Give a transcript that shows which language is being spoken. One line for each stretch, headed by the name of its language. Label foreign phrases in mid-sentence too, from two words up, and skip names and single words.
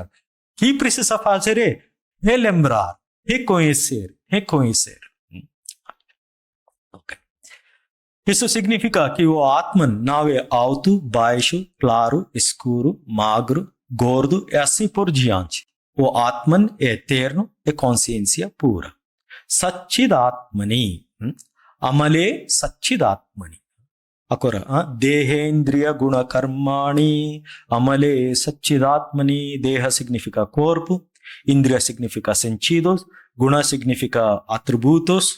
Portuguese: O que precisa fazer é relembrar, reconhecer. Okay. Isso significa que o Atman não é alto, baixo, claro, escuro, magro, gordo e assim por diante. O Atman é eterno, é consciência pura.
Sanskrit: सच्चिदात्मनि। अमले सच्चिदात्मनि.
Portuguese: Agora,
Sanskrit: देहेन्द्रिय गुण कर्माणि. अमले सच्चिदात्मनि.
Portuguese: Deha significa corpo. Indriya significa sentidos. Guna significa atributos.